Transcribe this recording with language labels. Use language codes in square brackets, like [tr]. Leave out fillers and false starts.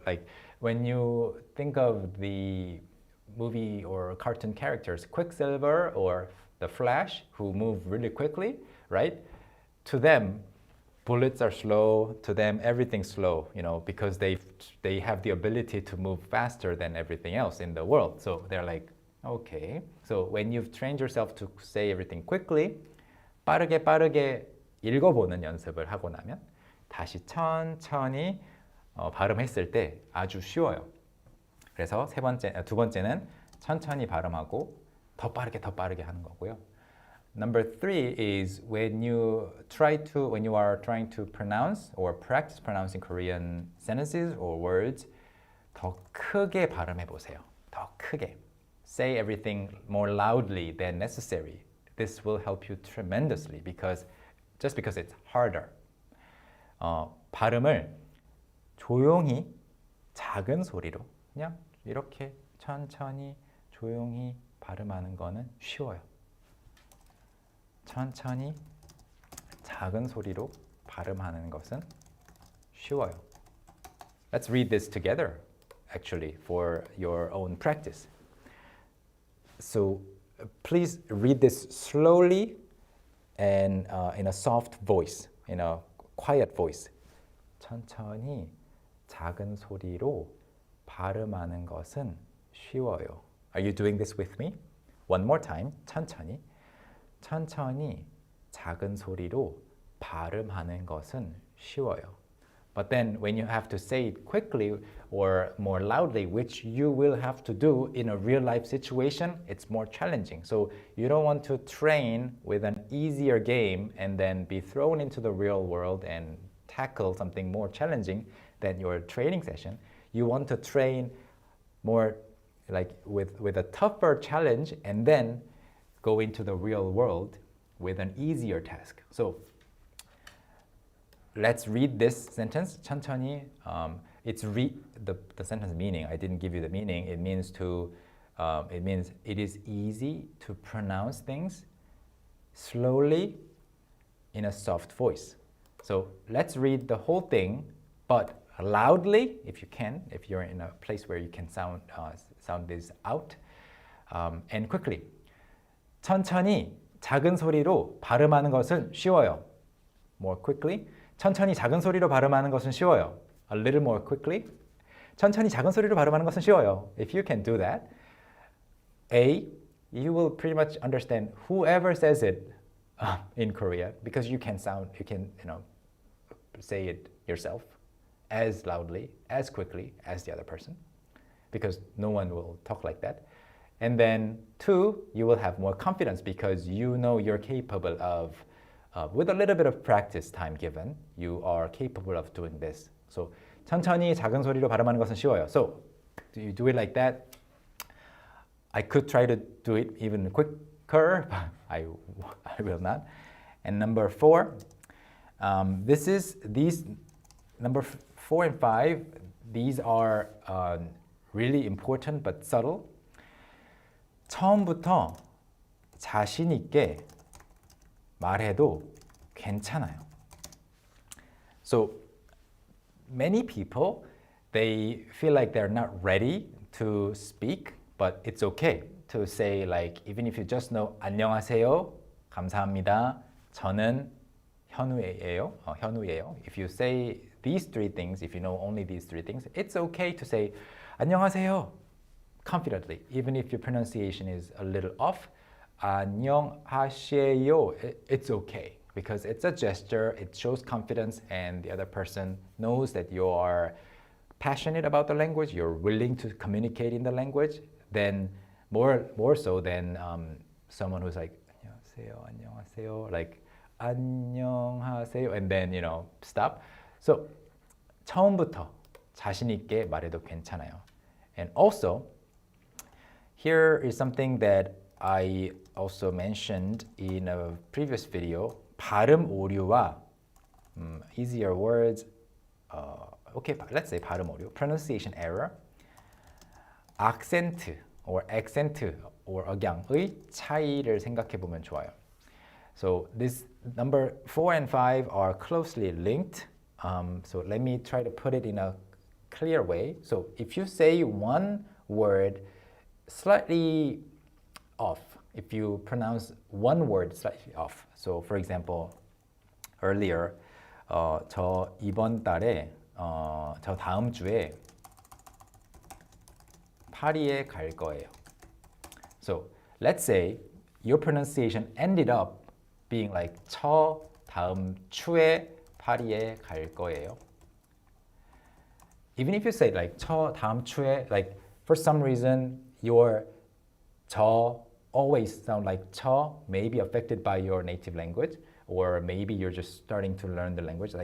[en] Like when you think of the movie or cartoon characters, Quicksilver or the Flash, who move really quickly, right? To them, bullets are slow. To them, everything's slow, because they have the ability to move faster than everything else in the world. So they're like, okay. So when you've trained yourself to say everything quickly, [ko] 빠르게 읽어보는 연습을 하고 나면 다시 천천히 발음했을 때 아주 쉬워요. 그래서 두 번째는 천천히 발음하고 더 빠르게 하는 거고요. [en] Number 3 is when you are trying to pronounce or practice pronouncing Korean sentences or words, [ko] 더 크게 발음해 보세요. 더 크게. [en] Say everything more loudly than necessary. This will help you tremendously because it's harder. [ko] 발음을 조용히 작은 소리로 그냥 이렇게 천천히 조용히 발음하는 거는 쉬워요. 천천히 작은 소리로 발음하는 것은 쉬워요. [en] Let's read this together actually for your own practice. So please read this slowly and in a soft voice, in a quiet voice. [ko] 천천히 작은 소리로 발음하는 것은 쉬워요. [en] Are you doing this with me? One more time. [ko] 천천히. 천천히 작은 소리로 발음하는 것은 쉬워요. [en] But then when you have to say it quickly or more loudly, which you will have to do in a real life situation, it's more challenging. So you don't want to train with an easier game and then be thrown into the real world and tackle something more challenging than your training session. You want to train more like with a tougher challenge and then go into the real world with an easier task. So let's read this sentence. [ko] 천천히. [en] It's the sentence meaning. I didn't give you the meaning. It means it is easy to pronounce things slowly in a soft voice. So let's read the whole thing, but loudly if you can, if you're in a place where you can sound this out, and quickly. [ko] 천천히 작은 소리로 발음하는 것은 쉬워요. [en] More quickly. [ko] 천천히 작은 소리로 발음하는 것은 쉬워요. [en] A little more quickly. [ko] 천천히 작은 소리로 발음하는 것은 쉬워요. [en] If you can do that, A, you will pretty much understand whoever says it in Korea because you can say it yourself as loudly, as quickly as the other person because no one will talk like that. And then 2, you will have more confidence because you know you're capable of, with a little bit of practice time given, you are capable of doing this. [ko] So 천천히 작은 소리로 발음하는 것은 쉬워요. [en] So do you do it like that? I could try to do it even quicker, but I will not. And number 4, these number 4 and 5, these are really important but subtle. [ko] 처음부터 자신 있게 말해도 괜찮아요. [en] So many people, they feel like they're not ready to speak, but it's okay to say like even if you just know [ko] 안녕하세요, 감사합니다, 저는 현우예요, 현우예요. [en] If you say these 3 things, if you know only these 3 things, it's okay to say 안녕하세요 confidently, even if your pronunciation is a little off. 안녕하세요, it's okay because it's a gesture, it shows confidence and the other person knows that you are passionate about the language, you're willing to communicate in the language, then more so than someone who's like [ko] 안녕하세요, 안녕하세요, [en] like 안녕하세요 and then stop. [ko] So 처음부터 자신 있게 말해도 괜찮아요. [en] And also here is something that I also mentioned in a previous video. [ko] 발음 오류와 [en] easier words. Okay, let's say [ko] 발음 오류, [en] pronunciation error. accent or [ko] 억양의 차이를 생각해 보면 좋아요. [en] So this number 4 and 5 are closely linked. So let me try to put it in a clear way. So if you say one word slightly off, if you pronounce one word slightly off. So for example, earlier, [ko] 저 이번 달에, 저 다음 주에 파리에 갈 거예요. [en] So let's say your pronunciation ended up being like [ko] 저 다음 주에 파리에 갈 거예요. [en] Even if you say like [ko] 저 다음 주에, [en] like for some reason your 저 always sound like 저 may be affected by your native language, or maybe you're just starting to learn the language.